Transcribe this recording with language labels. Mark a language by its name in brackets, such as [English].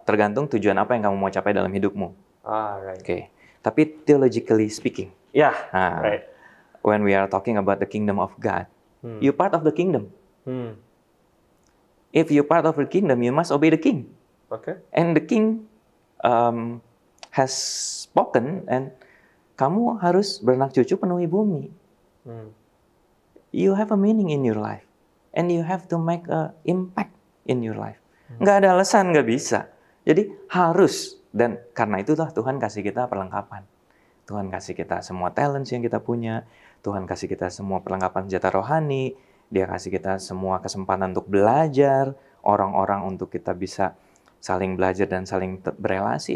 [Indonesian] Tergantung tujuan apa yang kamu mau capai dalam hidupmu. [English] Tapi theologically speaking, when we are talking about the kingdom of God, you're part of the kingdom. If you're part of the kingdom, you must obey the king. And the king has spoken, and [Indonesian] kamu harus beranak cucu penuhi bumi. [English] You have a meaning in your life, and you have to make an impact in your life. [Indonesian] Nggak ada alasan nggak bisa. Jadi harus, dan karena itulah Tuhan kasih kita perlengkapan. Tuhan kasih kita semua talents yang kita punya. Tuhan kasih kita semua perlengkapan senjata rohani. Dia kasih kita semua kesempatan untuk belajar, orang-orang untuk kita bisa saling belajar dan saling berelasi.